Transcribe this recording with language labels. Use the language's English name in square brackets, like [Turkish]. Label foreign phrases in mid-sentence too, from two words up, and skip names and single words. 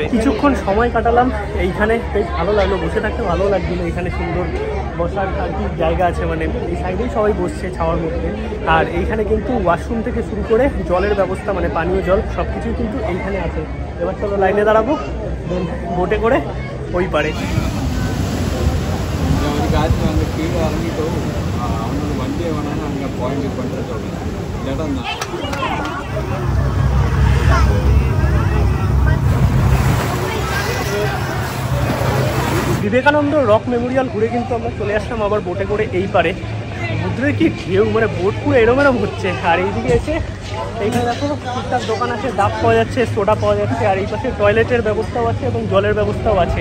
[Bangla] কিছুক্ষণ সময় কাটালাম এইখানে, বেশ ভালো লাগলো, বসে থাকতে ভালো লাগছিলো। এখানে সুন্দর বসার আর কি জায়গা আছে, মানে এই সাইডেই সবাই বসছে ছাওয়ার মধ্যে। আর এইখানে কিন্তু ওয়াশরুম থেকে শুরু করে জলের ব্যবস্থা, মানে পানীয় জল সব কিছুই কিন্তু এইখানে আছে। এবার চলো লাইনে দাঁড়াবো, দেন বোটে করে ওই পারে। [Tamil] அந்த கீழே இறங்கிட்டு அவனோட வண்டியை வேணாலும் அங்கே பாயிண்ட் பண்ணுற சொல்கிறேன் இடம் தான். [Bangla] বিবেকানন্দ রক মেমোরিয়াল ঘুরে কিন্তু আমরা চলে আসলাম আবার বোটে করে এই পারে। সমুদ্রের কি ঢেউ, মানে বোট পুরো এরম হচ্ছে। আর এইদিকে এসে এইখানে দেখো টুকটাক দোকান আছে, ডাব পাওয়া যাচ্ছে, সোডা পাওয়া যাচ্ছে, আর এই পাশে টয়লেটের ব্যবস্থাও আছে এবং জলের ব্যবস্থাও আছে।